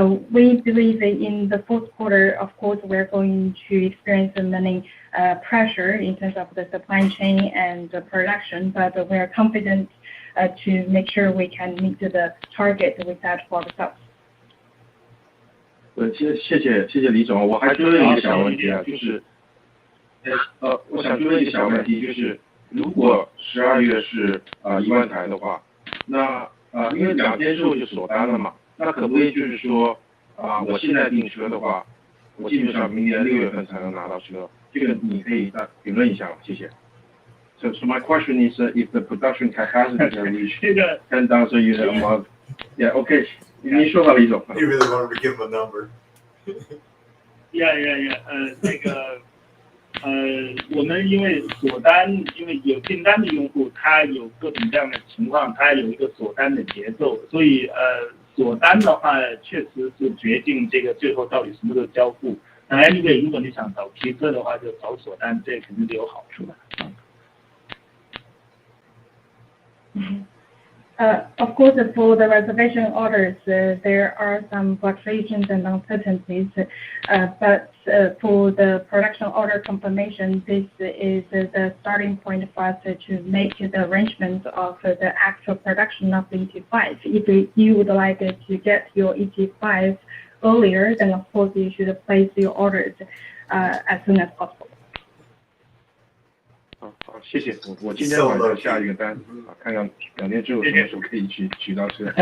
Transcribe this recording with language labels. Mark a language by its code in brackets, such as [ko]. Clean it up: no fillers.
[en] We believe in the fourth quarter, of course, we're going to experience many pressure in terms of the supply chain and the production, but we are confident to make sure we can meet the target we set for ourselves. [zh] 谢谢李总，我还追问一个小问题啊，就是我想追问一个小问题，就是如果12月是1万台的话，那因为2天之后就锁单了嘛，那可不可以就是说我现在订车的话，我基本上明年6月份才能拿到车，这个你可以评论一下吗？谢谢。 [en] So my question is, if the production capacity can reach 10,000 units a month, yeah, okay. [zh] 您说吧，李总。 [en] You really wanted to give him a number? Yeah. [zh] 那个我们因为锁单，因为有订单的用户，他有各种各样的情况，他有一个锁单的节奏，所以锁单的话，确实是决定这个最后到底什么时候交付。当然，因为如果你想早提车的话，就早锁单，这肯定是有好处的。 [en] Of course, for the reservation orders, there are some fluctuations and uncertainties, but for the production order confirmation, this is the starting point for us to make the arrangements of the actual production of the ET5. If you would like to get your ET5 earlier, then of course you should place your orders as soon as possible. [zh] 好，谢谢。我今天晚上下一个单，看看2天之后什么时候可以取到车。